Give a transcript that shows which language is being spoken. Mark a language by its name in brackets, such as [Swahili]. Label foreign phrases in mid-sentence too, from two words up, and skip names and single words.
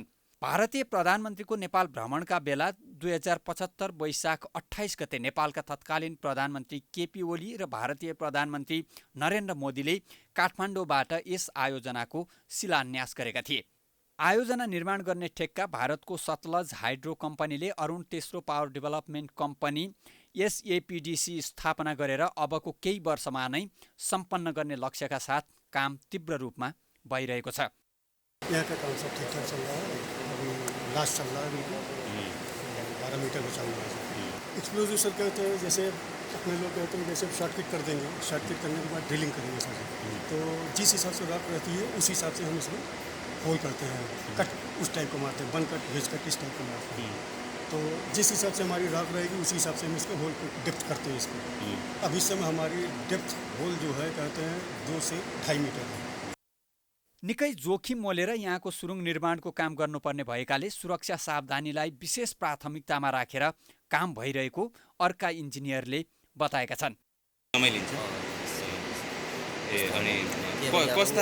[Nepali] भारतीय प्रधानमन्त्रीको नेपाल भ्रमणका बेला 2075 वैशाख 28 गते नेपालका तत्कालीन प्रधानमन्त्री केपी ओली र भारतीय प्रधानमन्त्री नरेन्द्र मोदीले काठमाडौँबाट यस आयोजनाको शिलान्यास गरेका थिए। आयोजना निर्माण गर्ने ठेक्का भारतको सतलज हाइड्रो कम्पनीले अरुण तेस्रो पावर डेभलपमेन्ट कम्पनी SAPDC स्थापना गरेर अबको केही वर्षमा नै सम्पन्न गर्ने लक्ष्यका साथ काम तीव्र रूपमा भइरहेको छ। [Hindi] यहाँ का काम सब ठीक ठाक चल रहा है, अभी लास्ट चल रहा है, बिल्कुल 12 मीटर में चल रहा है। एक्सप्लोजिव सर कहते हैं, जैसे अपने लोग कहते हैं जैसे [English] short kick [Hindi] कर देंगे, [English] short kick [Hindi] करने के बाद ड्रिलिंग करेंगे सर, तो जिस हिसाब से रॉक रहती है उस हिसाब से हम इसमें होल करते हैं, कट उस टाइप को मारते हैं, [English] burn cut wedge cut [Hindi] इस टाइप को मारते हैं। तो जिस हिसाब से हमारी रॉक रहेगी उसी हिसाब से हम इसको होल को डेप्थ करते हैं इसको। अब इस समय हमारी [English] depth hole [Hindi] जो है कहते हैं 2 से 2.5 मीटर है। [Nepali] निकै जोखिम मोलेर यहाँको सुरुङ निर्माणको काम गर्नुपर्ने भएकाले सुरक्षा सावधानीलाई विशेष प्राथमिकतामा राखेर काम भइरहेको अर्का इन्जिनियरले बताएका छन्। समय लिन्छ अनि कस्ता